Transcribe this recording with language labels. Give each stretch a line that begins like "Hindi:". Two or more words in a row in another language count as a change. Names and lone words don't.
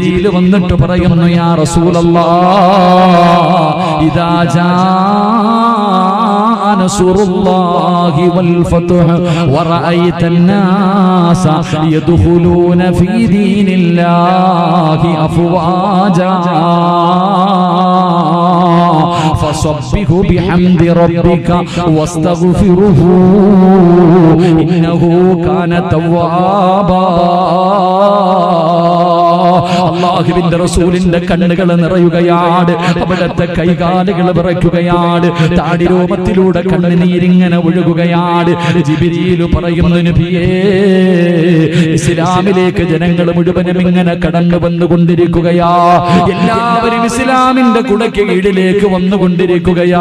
Malayalam: ജിബ്രീൽ വന്നിട്ട് പറയുന്നു,
Arabic: يا رسول الله إذا جاء نصر الله والفتح ورأيت الناس يدخلون في دين الله أفواجا فصبه بحمد ربك واستغفره إنه كان توابا.
Malayalam: അല്ലാഹുവിന്റെ റസൂലിന്റെ കണ്ണുകൾ നിറയുകയാണ്, അവിടുത്തെ കൈകാലുകൾ വിറയ്ക്കുകയാണ്, താടിരോമത്തിലൂടെ കണ്ണുനീരിങ്ങനെ ഒഴുകുകയാണ്. ജിബ്രീൽ പറയുന്നു, നബിയേ, ഇസ്ലാമിലേക്ക് ജനങ്ങൾ മുഴുവനും ഇങ്ങനെ കടന്നു വന്നുകൊണ്ടിരിക്കുകയാ, എല്ലാവരും ഇസ്ലാമിന്റെ കുടയ്ക്ക് കീഴിലേക്ക് വന്നുകൊണ്ടിരിക്കുകയാ.